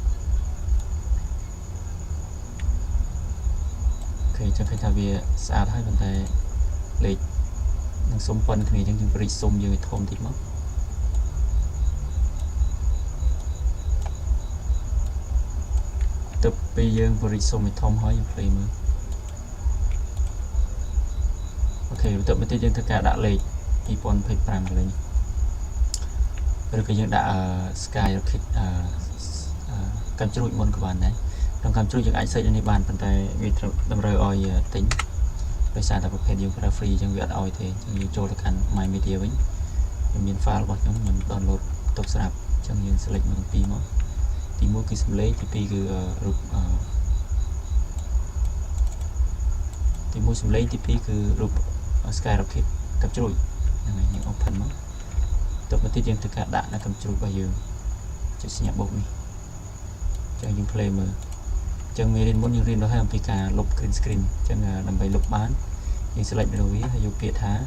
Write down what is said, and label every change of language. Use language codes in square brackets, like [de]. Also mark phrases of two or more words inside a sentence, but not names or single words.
[km] ចឹងឃើញថាវាស្អាតហើយប៉ុន្តែលេខនឹងសុំប៉ុនគ្នាចឹងយើងបរិចសុំយើងឲ្យធំតិចមកទៅពេលយើងបរិចសុំឲ្យធំហើយយើង play មើល អូខេបន្ទាប់មកទៀតយើងធ្វើការដាក់លេខ2025កន្លែងឬក៏យើងដាក់ [en] sky rocket [km] កំជ្រួចមុនក៏បានដែរក្នុងកំជ្រួចយើងអាច search នេះបានប៉ុន្តែវាតម្រូវឲ្យទិញដោយសារតែប្រភេទយើងប្រើ free អញ្ចឹងវាអត់ឲ្យទេអញ្ចឹងយើងចូលទៅកាន់ [en] my media [km] វិញវាមាន file របស់ខ្ញុំខ្ញុំ download ទុកស្រាប់អញ្ចឹងយើង select មួយពីរមកទី1គឺសំឡេងទី2គឺរូប ទី1សំឡេងទី2គឺរូប [en] sky rocket [km] កំជ្រួចហ្នឹងហើយយើង open មកទៅមកទៀតយើងធ្វើការដាក់នៅកំជ្រួចរបស់យើងចុចសញ្ញាបូកនេះអញ្ចឹងយើង play មើលចឹងមេរៀនមុនយើងរៀនដល់ហើយអំពីការលុប [en] green screen [km] ចឹងដើម្បីលុបបានយើង select នៅវាហើយយកពាក្យថា